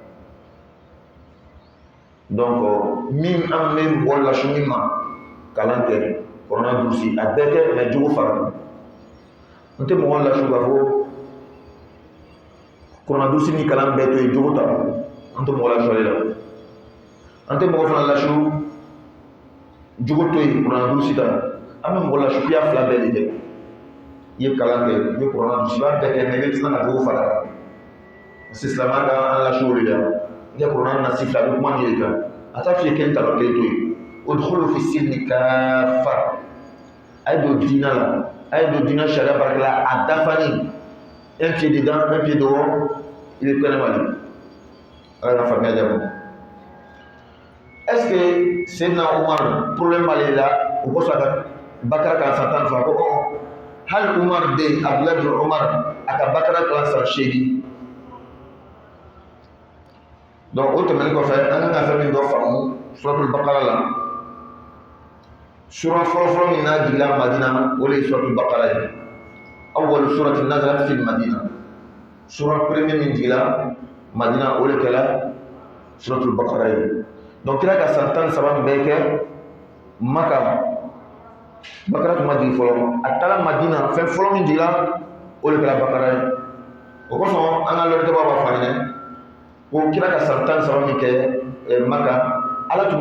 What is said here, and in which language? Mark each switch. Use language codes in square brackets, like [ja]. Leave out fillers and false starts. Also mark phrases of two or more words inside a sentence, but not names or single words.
[bm] donc min an bɛ mɔgɔ lasu min ma kalan kɛ Kuranɛ durusi a bɛɛ kɛ mais jogo fara n tɛ mɔgɔ lasu k'a fɔ Kuranɛ durusi ni kalan bɛɛ to yen jogo ta an tɛ mɔgɔ lasu ale la an tɛ mɔgɔ fana lasu jogo to yen Kuranɛ durusi ta an bɛ mɔgɔ lasu k'i y'a 2 bɛɛ de kɛ i ye kalan kɛ i ye Kuranɛ durusi i b'a bɛɛ kɛ mais i bɛ tila ka jogo fara kan parce que silamɛya ka an lasu o de la i ka Kuranɛ nasi 2 bɛ kuma nin de kan a t'a f'i ye kelen ta ka kelen to yen [ar] ادخلوا في السلم كافة [bm] a ye don diinɛ la a ye don diinɛ sariya baara la a dafani [fr] un pied dedans un pied dehors [bm] i bɛ kɛnɛma de ala ka faamuya diya ma [fr] est ce que [bm] Seydina Umar problème b'ale la o kosɔn a ka Bakara kalan san 12 ko hali Umar den Abdulayi bin Umar a ka Bakara kalan san 8 donc o tɛmɛnen kɔfɛ an kan ka fɛn min dɔ faamu suratul Bakara la sura fɔlɔfɔlɔ min n'a jiginna Madina o de ye suratul Bakara ye [ar] أول سورة نزلت في المدينة [bm] sura premier min jiginna Madina o de kɛra suratul Bakara ye donc kira ka san 13 min bɛɛ kɛ Maka Bakara tun ma jigin fɔlɔ a taara Madina fɛn fɔlɔ min jiginna o de kɛra Bakara ye o kosɔn an ka lɔnnitɛbaw b'a fɔ an ɲɛna ko kira ka san 13 min kɛ Maka ala tun